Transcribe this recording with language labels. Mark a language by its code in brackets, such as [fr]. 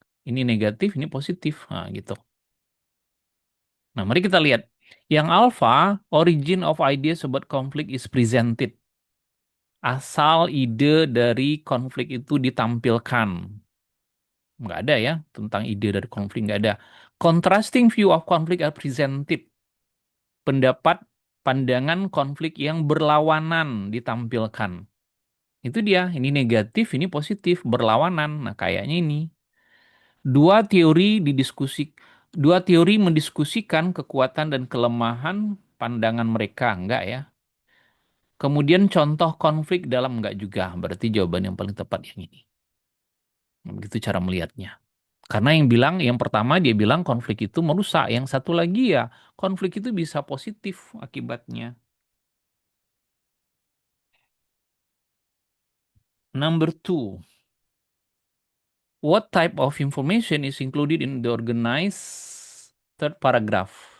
[id] Ini negatif, ini positif. Nah, gitu. Nah, mari kita lihat. Yang alpha, [en] origin of ideas about conflict is presented. [id] Asal ide dari konflik itu ditampilkan. Nggak ada ya, tentang ide dari konflik, nggak ada. [en] Contrasting view of conflict are presented. [id] Pendapat, pandangan konflik yang berlawanan ditampilkan. Itu dia, ini negatif, ini positif, berlawanan. Nah, kayaknya ini. Dua teori didiskusi, dua teori mendiskusikan kekuatan dan kelemahan pandangan mereka, enggak ya? Kemudian contoh konflik dalam enggak juga, berarti jawaban yang paling tepat yang ini. Begitu cara melihatnya. Karena yang bilang, yang pertama dia bilang konflik itu merusak, yang satu lagi ya konflik itu bisa positif akibatnya. [en] Number two, what type of information is included in the organized third paragraph?